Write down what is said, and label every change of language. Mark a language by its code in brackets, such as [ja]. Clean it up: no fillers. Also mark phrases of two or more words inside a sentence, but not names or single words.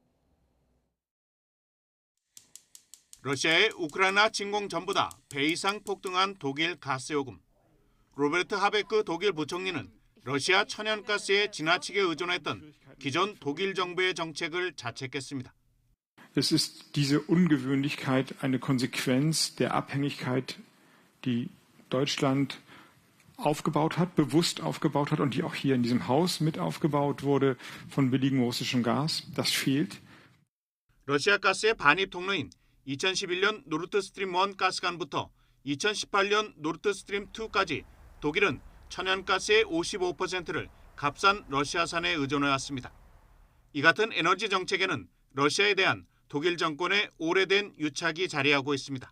[ko] 러시아의 우크라이나 침공 전보다 배 이상 폭등한 독일 가스요금. 로베르트 하베크 독일 부총리는 러시아 천연가스에 지나치게 의존했던 기존 독일 정부의 정책을 자책했습니다. [de] Es ist diese Ungewöhnlichkeit eine Konsequenz der Abhängigkeit, die Deutschland aufgebaut hat, bewusst aufgebaut hat und die auch hier in diesem Haus mit aufgebaut wurde von billigem russischem Gas. Das fehlt. [ko] 러시아 가스의 반입 통로인 2011년 노르드스트림 1 가스관부터 2018년 노르드스트림 2까지 독일은 천연가스의 55%를 값싼 러시아산에 의존해왔습니다. 이 같은 에너지 정책에는 러시아에 대한 독일 정권의 오래된 유착이 자리하고 있습니다.